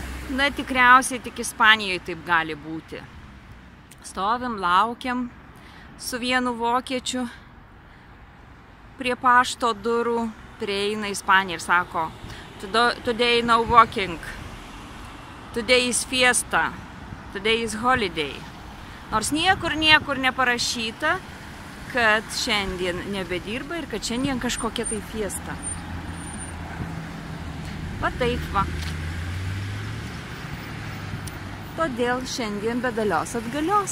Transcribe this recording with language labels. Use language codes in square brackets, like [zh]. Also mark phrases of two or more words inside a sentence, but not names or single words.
[lt] Na, tikriausiai tik Ispanijoje taip gali būti. Stovim, laukiam su vienu vokiečiu prie pašto durų, prieina Ispanija ir sako, [en] today no walking, today is fiesta, today is holiday. [lt] Nors niekur neparašyta, kad šiandien nebedirba ir kad šiandien kažkokia tai fiesta. Va taip va. Todėl šiandien be dalios atgalios.